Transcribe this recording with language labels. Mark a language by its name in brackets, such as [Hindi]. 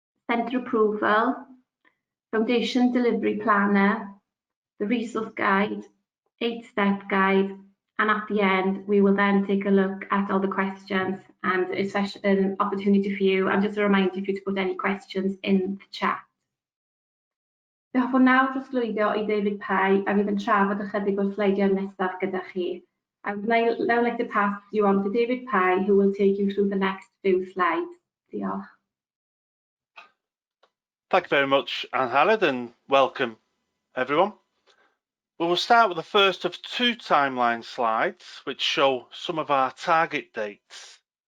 [English] centre approval, foundation delivery planner, the resource guide, 8-step guide, and at the end we will then take a look at all the questions and an opportunity for you, and just a reminder for you to put any questions in the chat. [Welsh] Fe hoffwn nawr drosglwyddo i David Pye a fydd yn trafod ychydig o'r sleidiau nesaf gyda chi. [English] I would now like to pass you on to David Pye, who will take you through the next few slides. [Welsh] Diolch. [English] Thank you very much, Anne-Helen, and welcome everyone. We will start with the first of two timeline slides which show some of our target dates.